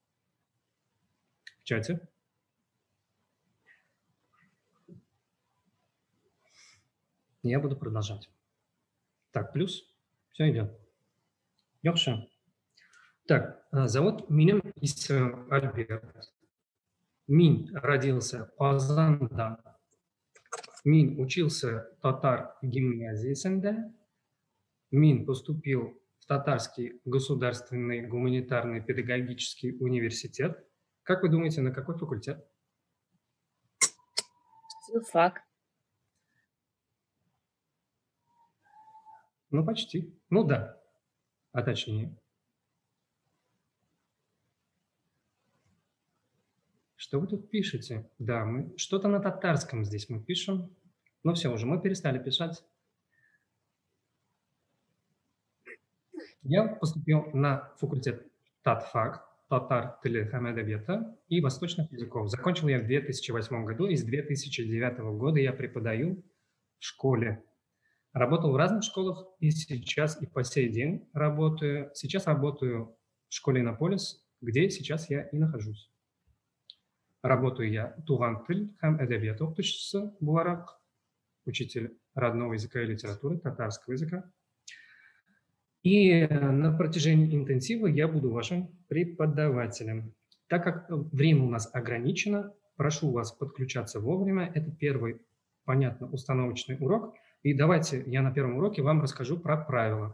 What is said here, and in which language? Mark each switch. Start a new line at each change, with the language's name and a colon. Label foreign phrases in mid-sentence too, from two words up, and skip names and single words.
Russian: В чате. Я буду продолжать. Так, плюс. Все идет. Йокша. Так, зовут меня Альберт. Мин родился в Казанда. Мин учился
Tatar: татар гимназиясында.
Russian: Мин поступил в Татарский государственный гуманитарный педагогический университет. Как вы думаете, на какой факультет? Филфак. Ну, почти. Ну, да. А точнее. Что вы тут пишете? Да, мы что-то на татарском здесь мы пишем. Ну, все, уже мы перестали писать. Я поступил на факультет татфак,
Tatar: татар тилі һәм әдәбияты
Russian: и восточных языков. Закончил я в 2008 году, и с 2009 года я преподаю в школе. Работал в разных школах, и сейчас, и по сей день работаю. Сейчас работаю в школе Иннополис, где сейчас я и нахожусь. Работаю я
Tatar: туган тил һәм әдәбият укытучысы буларак,
Russian: учитель родного языка и литературы, татарского языка. И на протяжении интенсива я буду вашим преподавателем. Так как время у нас ограничено, прошу вас подключаться вовремя. Это первый, понятно, установочный урок. И давайте я на первом уроке вам расскажу про правила.